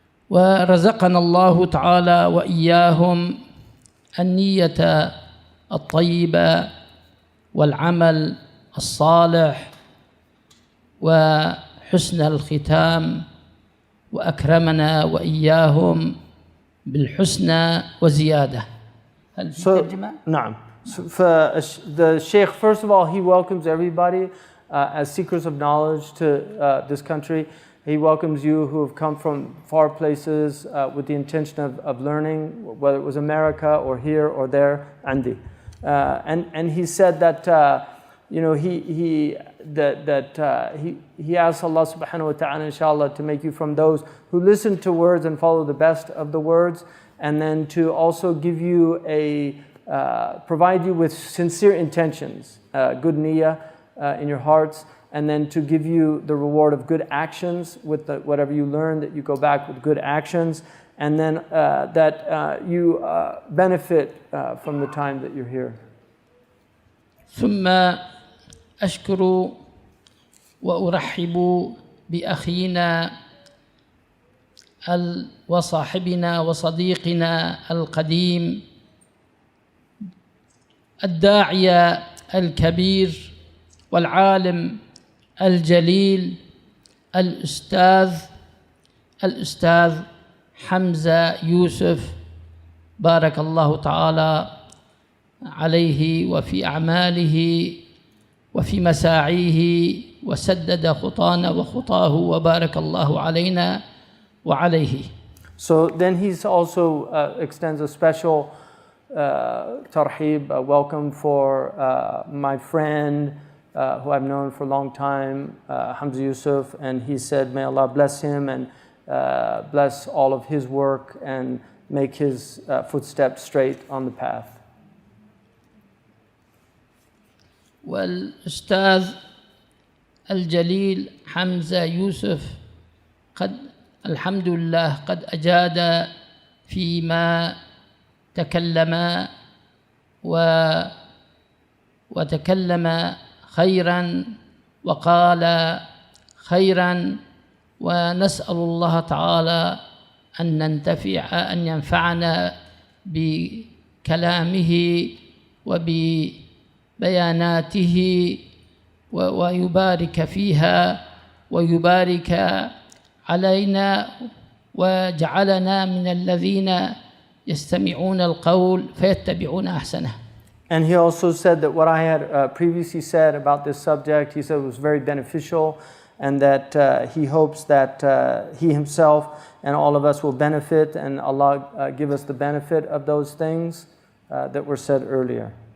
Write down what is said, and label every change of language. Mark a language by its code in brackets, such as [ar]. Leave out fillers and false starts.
[ar] ورزقنا الله تعالى وإياهم النية الطيبة والعمل الصالح وحسن الختام، وأكرمنا وإياهم بالحسنى وزيادة. هل في ترجمة؟ نعم. [en] The Shaykh, first of all, he welcomes everybody as seekers of knowledge to this country. He welcomes you who have come from far places with the intention of learning, whether it was America or here or there, Andi. And he said that he asks Allah subhanahu wa ta'ala, inshallah, to make you from those who listen to words and follow the best of the words, and then to also give you provide you with sincere intentions, good niyyah in your hearts, and then to give you the reward of good actions with whatever you learn, that you go back with good actions, and then that you benefit from the time that you're here. [ar] ثم أشكر وأرحب بأخينا وصاحبنا وصديقنا القديم الداعية الكبير والعالم الجليل الأستاذ حمزة يوسف، بارك الله تعالى عليه وفي أعماله وفي مساعيه، وسدد خطانا وخطاه، وبارك الله علينا وعليه. [en] So then he's also extends a special tarhib, welcome for my friend who I've known for a long time, Hamza Yusuf, and he said, may Allah bless him and bless all of his work and make his footsteps straight on the path. [ar] والأستاذ الجليل حمزة يوسف قد الحمد لله قد أجاد فيما تكلم وتكلم خيرا وقال خيرا، ونسأل الله تعالى أن ينفعنا بكلامه وببياناته ويبارك فيها ويبارك علينا وجعلنا من الذين يستمعون القول فيتبعون أحسنه. [en] And he also said that what I had previously said about this subject, he said it was very beneficial, and that he hopes that he himself and all of us will benefit, and Allah give us the benefit of those things that were said earlier.